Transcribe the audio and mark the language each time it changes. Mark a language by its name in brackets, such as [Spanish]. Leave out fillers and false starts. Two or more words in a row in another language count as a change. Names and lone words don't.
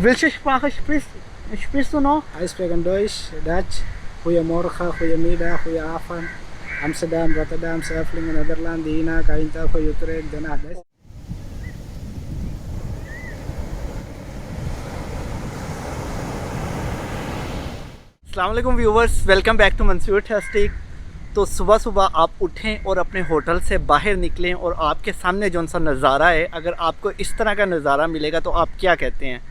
[German] Welche Sprache sprichst du noch? [English] I speak in Deutsch, [Dutch] Dutch, goedemorgen, goedemiddag, goedenavond. Amsterdam, Rotterdam, Sevlingen, Nederland, Dina, Eindhoven, Utrecht, Den Haag. [Arabic] السلام عليكم [English] viewers, welcome back to Mansoor Testic. [Hindi] तो सुबह सुबह आप उठें और अपने होटल से बाहर निकलें और आपके सामने जौन सा नज़ारा है, अगर आपको इस तरह का नज़ारा मिलेगा तो आप क्या कहते हैं?